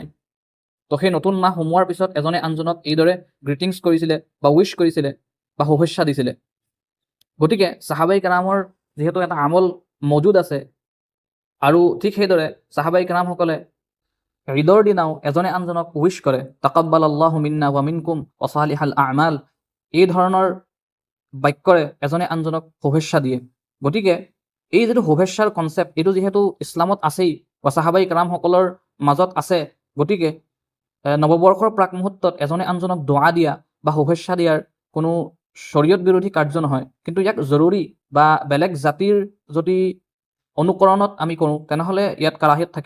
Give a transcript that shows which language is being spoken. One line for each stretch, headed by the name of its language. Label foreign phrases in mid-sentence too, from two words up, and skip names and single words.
Assamese: তো সেই নতুন মাহ সোমোৱাৰ পিছত এজনে আনজনক এইদৰে গ্ৰিটিংছ কৰিছিলে বা উইচ কৰিছিলে বা শুভেচ্ছা দিছিলে। গতিকে সাহাবাই কেৰামৰ যিহেতু এটা আমল মজুদ আছে, আৰু ঠিক সেইদৰে সাহাবাই কেৰামসকলে ঈদৰ দিনাও এজনে আনজনক উইচ কৰে,
Arabic: تقبل الله منا ومنكم وصالح الأعمال,
Assamese: এই ধৰণৰ বাক্যৰে এজনে আনজনক শুভেচ্ছা দিয়ে। গতিকে এই যিটো শুভেচ্ছাৰ কনচেপ্ট, এইটো যিহেতু ইছলামত আছেই বা সাহাবাই কেৰামসকলৰ মাজত আছে, গতিকে নৱবৰ্ষৰ প্ৰাক মুহূৰ্তত এজনে আনজনক দোৱা দিয়া বা শুভেচ্ছা দিয়াৰ কোনো শৰীয়ত বিৰোধী কাৰ্য নহয়, কিন্তু ইয়াক জৰুৰী বা বেলেগ জাতিৰ যদি অনুকৰণত আমি কৰোঁ তেনেহ'লে ইয়াত কাৰাহিত থাকিব।